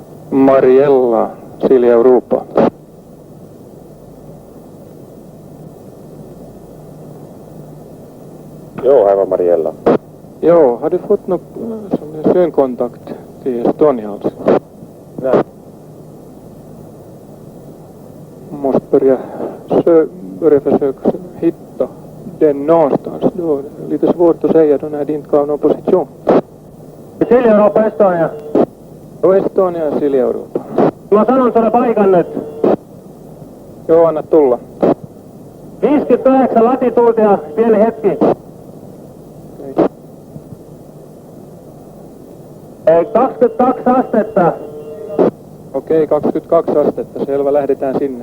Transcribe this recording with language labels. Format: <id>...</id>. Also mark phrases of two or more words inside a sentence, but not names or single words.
<sv>Mariella, Silja Europa. Jo, här var Mariella. Jo, har du fått någon synkontakt till Estonia alltså? Nej. Måste börja försöka hitta den någonstans. Då är det lite svårt att säga då när det inte gav någon position. Silja Europa Estonia. Jo, Estonia ja Silja Europa.</sv> <fi>Mä sanon sulle paikan nyt. Joo, anna tulla. 59 latituutia, pieni hetki. Okei, 22 astetta. Okei, 22 astetta. Selvä, lähdetään sinne.</fi>